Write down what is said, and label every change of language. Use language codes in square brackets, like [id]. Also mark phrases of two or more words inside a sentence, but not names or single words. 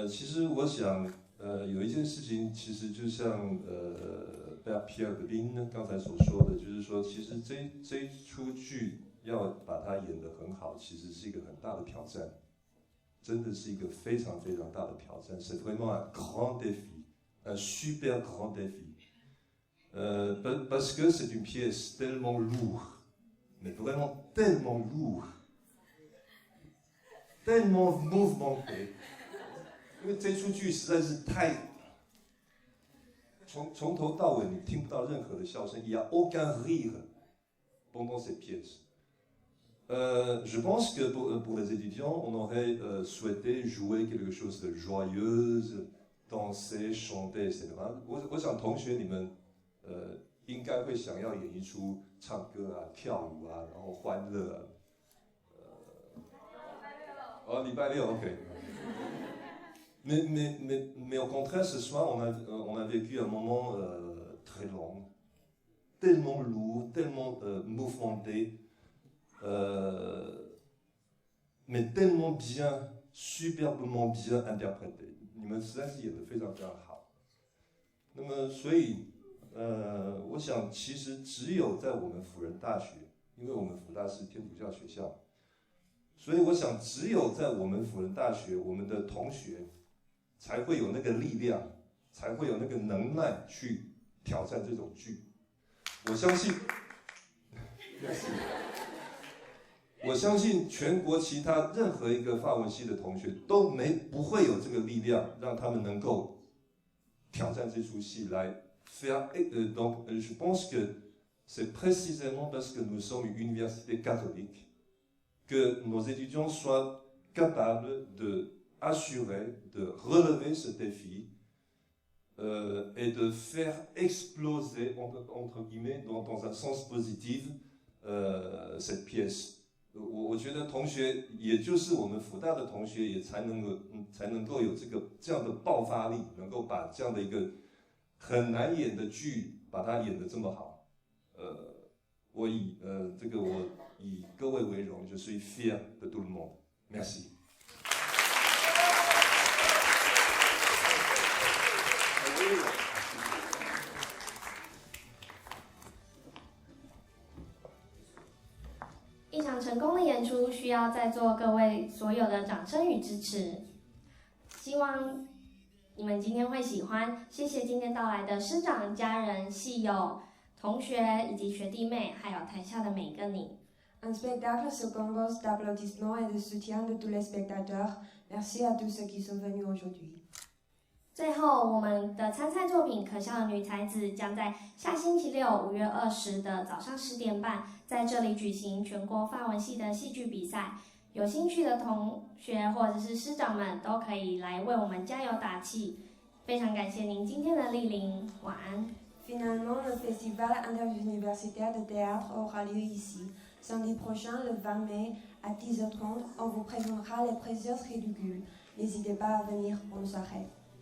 [zh] 其实我想，有一件事情，其实就像 Pierre de Lin 刚才所说的，就是说，其实这一出剧要把它演得很好，其实是一个很大的挑战，真的是一个非常非常大的挑战， [fr] c'est vraiment un grand défi, [zh] un super grand défi. [fr] Parce que c'est une pièce tellement lourde, mais vraiment tellement lourde, tellement mouvementée. [zh] 因为这出剧实在是从头到尾你听不到任何的笑声， [fr] il y a aucun rire pendant cette pièce. Je pense que pour les étudiants, on aurait souhaité jouer quelque chose de joyeuse, danser, chanter, etc. [zh] 我想同学你们应该会想要演一出唱歌啊、跳舞啊，然后欢乐啊。礼拜六 OK. [fr] Mais au contraire, ce soir, on a vécu un moment très long, tellement lourd, tellement mouvementé, mais tellement bien, superbement bien interprété. [zh] 你们实在是演得非常非常好。那么，所以，我想其实只有在我们辅仁大学，因为我们辅大是天主教学校，所以我想只有在我们辅仁大学，我们的同学。才会有那个力量，才会有那个能耐去挑战这种剧。我相信，我相信全国其他任何一个法文系的同学都不会有这个力量，让他们能够挑战这出戏来 faire. [fr] Donc, je pense que c'est précisément parce que nous sommes une université catholique que nos étudiants soient capables de assurer de relever ce défi et de faire exploser, entre guillemets, dans un sens positif, cette pièce. [zh] 我觉得同学，也就是我们辅大的同学，也才能够有这样的爆发力，能够把这样的一个很难演的剧，把它演得这么好。我以各位为荣， [fr] je suis fier de tout le monde. Merci. [zh] 一场成功的演出需要在座各位所有的掌声与支持，希望你们今天会喜欢。谢谢今天到来的师长、家人、系友、同学以及学弟妹，还有台下的每个你。 [fr] Un spectacle se compose d'applaudissements et de soutien de tous les spectateurs. Merci à tous ceux qui sont venus aujourd'hui. [zh] 最后，我们的参赛作品《可笑的女才子》将在下星期六5月20的早上10点半，在这里举行全国法文系的戏剧比赛。有兴趣的同学或者是师长们都可以来为我们加油打气。非常感谢您今天的莅临，晚安。 [fr] Finalement, le festival interuniversitaire de théâtre aura lieu ici. Samedi prochain, le 20 mai, à 10h30, on vous présentera les précieuses ridicules. N'hésitez pas à venir, bonne soirée.